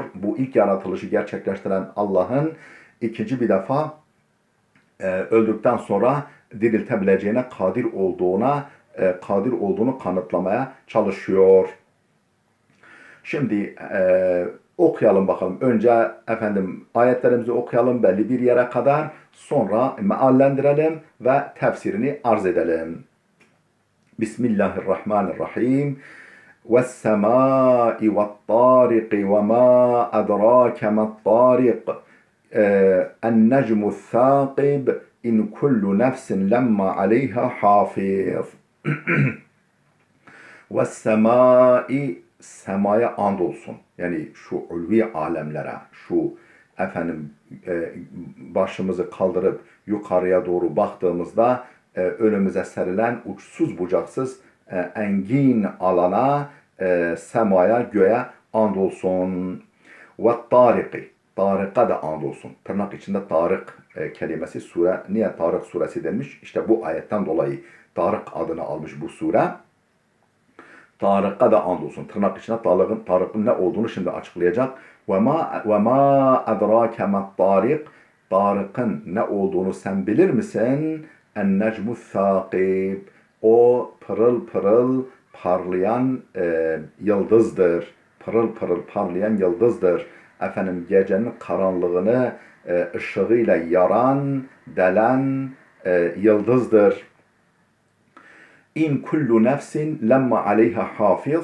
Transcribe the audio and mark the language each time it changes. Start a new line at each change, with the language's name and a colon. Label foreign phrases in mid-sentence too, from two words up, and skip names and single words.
Turkish: Bu ilk yaratılışı gerçekleştiren Allah'ın ikinci bir defa öldükten sonra diriltebileceğine kadir olduğunu kanıtlamaya çalışıyor. Şimdi okuyalım bakalım. Önce ayetlerimizi okuyalım belli bir yere kadar. Sonra meallendirelim ve tefsirini arz edelim. Bismillahirrahmanirrahim.
Arabic: وَالسَّمَاءِ وَالطَّارِقِ وَمَا أَدْرَاكَ مَا الطَّارِقِ النَّجْمُ الثَّاقِبِ إِنْ كُلُّ نَفْسٍ لَمَّا عَلَيْهَا حَافِظٌ وَالسَّمَاءِ
Turkish: semaya andolsun. Yani şu ulvi alemlere, şu başımızı kaldırıp yukarıya doğru baktığımızda önümüze serilen uçsuz bucaksız engin alana, semaya, göğe andolsun.
Arabic: والطارق,
Turkish: tarika da andolsun. Tırnak içinde tarık kelimesi sure. Niye Tarık suresi denmiş? İşte bu ayetten dolayı Tarık adını almış bu sure. Tarık'a da andolsun. Tırnak içinde Tarık'ın ne olduğunu şimdi açıklayacak.
Arabic: وَمَا اَدْرَاكَ مَا الطَّارِقِ
Turkish: Tarık'ın ne olduğunu sen bilir misin?
Arabic: اَنَّجْمُ الثَّاقِبِ
Turkish: O pırıl pırıl parlayan yıldızdır. Pırıl pırıl parlayan yıldızdır. Gecenin karanlığını ışığıyla yaran, delen yıldızdır.
Arabic: إن كل نفس لما عليها حافظ.